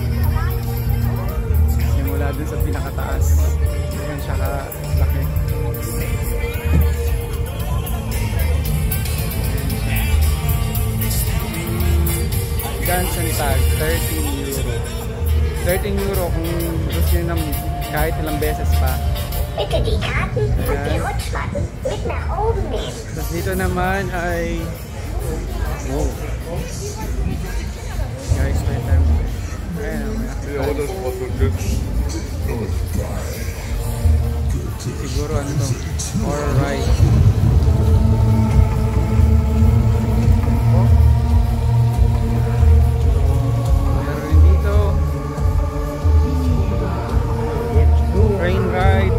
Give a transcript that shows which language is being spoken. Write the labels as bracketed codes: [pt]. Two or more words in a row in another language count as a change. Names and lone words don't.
[tl] Simula dun sa pinakataas. Ayan siya kalaki. [en] Dance and tag, 13 euro. [tl] 13 euro kung gusto nyo ng kahit ilang beses pa. [de] Bitte die Karten und die Rutschmatten mit nach oben nehmen. [tl] Tapos dito naman ay wow. Guys, [en] wait time. [tl] Ayan, siguro ano to? [en] Horror ride. [tl] Meron dito [en] train ride.